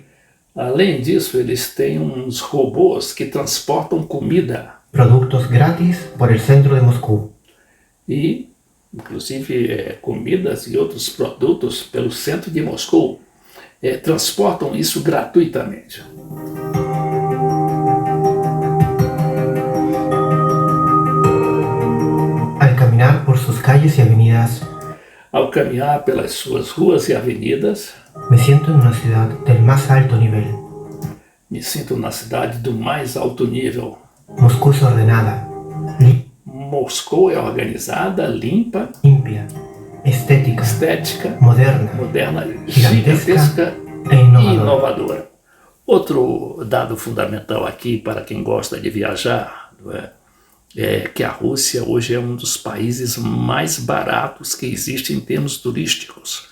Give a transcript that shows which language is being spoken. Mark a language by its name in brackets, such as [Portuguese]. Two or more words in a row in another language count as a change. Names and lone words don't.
[Portuguese] Além disso, eles têm uns robôs que transportam comida. Produtos grátis [Spanish] por el centro de Moscou. [Portuguese] E, inclusive, comidas e outros produtos pelo centro de Moscou. Transportam isso gratuitamente. [Spanish] Al caminar por sus calles y avenidas, [Portuguese] ao caminhar pelas suas ruas e avenidas, [Spanish] me siento en una ciudad del más alto nivel. [Portuguese] me sinto na cidade do mais alto nível. [Spanish] Moscú es ordenada, [Portuguese] Moscou é organizada, limpa, [Spanish] limpia, estética, moderna, gigantesca [Portuguese] e inovadora. Outro dado fundamental aqui para quem gosta de viajar é que a Rússia hoje é um dos países mais baratos que existe em termos turísticos.